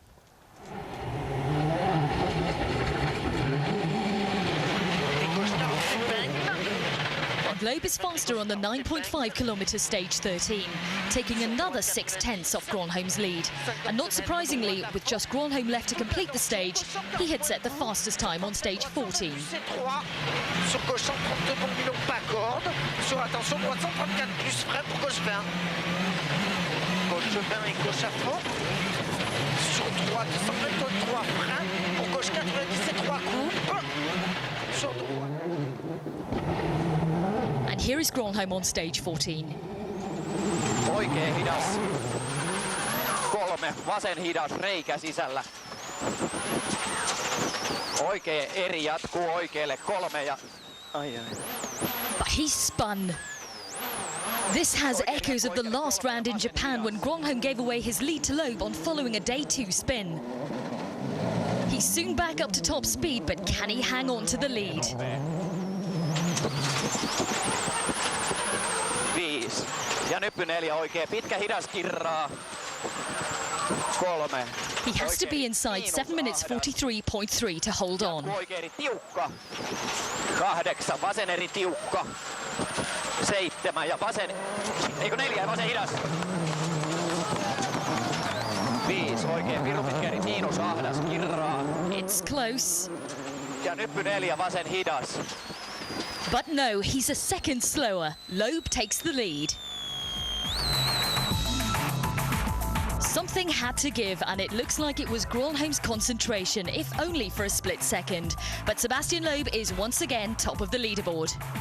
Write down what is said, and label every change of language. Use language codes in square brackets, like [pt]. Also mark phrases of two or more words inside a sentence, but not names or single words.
[en] Loeb is faster on the 9.5 kilometre stage 13, taking another 6/10 off Gronholm's lead. And not surprisingly, with just Gronholm left to complete the stage, he had set the fastest time on stage 14. [fr] Sur gauche 132 pour Milon, pas corde. Sur attention, droite 134 plus frein pour gauche 20. Gauche 20 et gauche à fond. Sur droite 123 frein pour gauche 97 3 coupe. Sur droite. [en] And here is Gronholm on stage 14. [fi] Oikein hidas. 3, vasen hidas, reikä sisällä. Oikein eri jatkuu oikealle 3 ja... Ai. [en] But he's spun. This has echoes of the last round in Japan when Gronholm gave away his lead to Loeb on following a day 2 spin. He's soon back up to top speed, but can he hang on to the lead? 5. [fi] Ja nyppy 4 oikein. Pitkä hidas kirraa. 3. [en] He has to be inside 7 minutes 43.3 to hold on. [fi] Oikein tiukka. 8. Vasen eri tiukka. 7 ja vasen... Eikö 4 ja vasen hidas? 5. Oikein pirun pitkä eri miinus ahdas kirraa. [en] It's close. [fi] Ja nyppy 4 vasen hidas. [en] But no, he's a second slower. Loeb takes the lead. Something had to give, and it looks like it was Gronholm's concentration, if only for a split second. But Sebastian Loeb is once again top of the leaderboard.